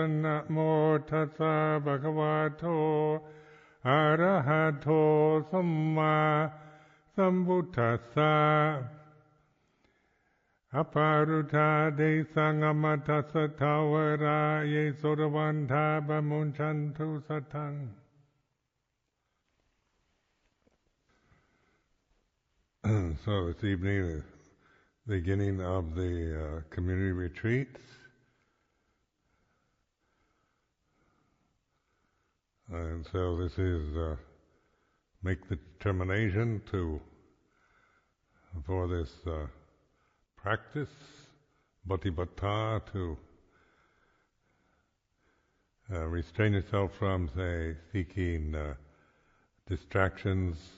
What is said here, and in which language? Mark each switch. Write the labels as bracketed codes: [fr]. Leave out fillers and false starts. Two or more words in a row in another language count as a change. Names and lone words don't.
[pi] Namo tassa bhagavato arahato samma sambuddhassa. Aparuta de sangamata satawara ye sodavanta bamunchantu satang. [en] So this evening is the beginning of the community retreats. And so this is make the determination for this practice, bhatipata, to restrain yourself from, say, seeking distractions,